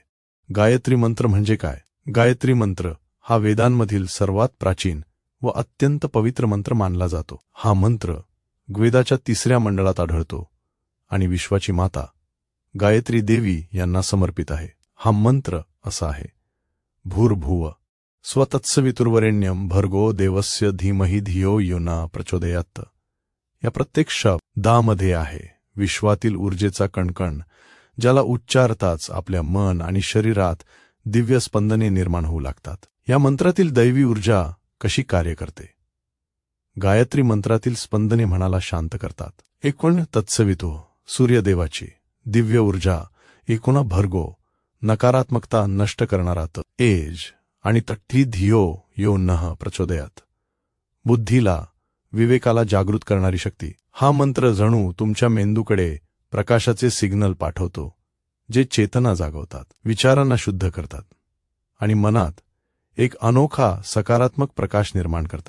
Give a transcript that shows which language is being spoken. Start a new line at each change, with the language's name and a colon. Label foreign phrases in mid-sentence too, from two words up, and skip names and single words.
Marathi: गायत्री मंत्र म्हणजे काय? गायत्री मंत्र हा वेदांमधील सर्वात प्राचीन व अत्यंत पवित्र मंत्र मानला जातो. हा मंत्र वेदाच्या 3ऱ्या मंडळात आढळतो आणि विश्वाची माता गायत्री देवी यांना समर्पित आहे. हा मंत्र असा आहे:
Sanskrit: भूर्भुव स्वतत्सवितुर्वरेण्यं भर्गो देवस्य धीमहि धियो यो न प्रचोदयात्.
Marathi: या प्रत्येक शब्दामध्ये आहे विश्वातील ऊर्जेचा कणकण, ज्याला उच्चारताच आपल्या मन आणि शरीरात दिव्य स्पंदने निर्माण होऊ लागतात. या मंत्रातील दैवी ऊर्जा कशी कार्य करते? गायत्री मंत्रातील स्पंदने मनाला शांत करतात. एकूण तत्सवितो सूर्यदेवाची दिव्य ऊर्जा, एकूण भर्गो नकारात्मकता नष्ट करणारा तेज आणि तट्टी
Sanskrit: धियो यो नः प्रचोदयात्
Marathi: बुद्धीला, विवेकाला जागृत करणारी शक्ती. हा मंत्र जणू तुमच्या मेंदूकडे प्रकाशाचे सिग्नल पाठवतो, जे चेतना जागवतात, विचारांना शुद्ध करतात आणि मनात एक अनोखा सकारात्मक प्रकाश निर्माण करतात.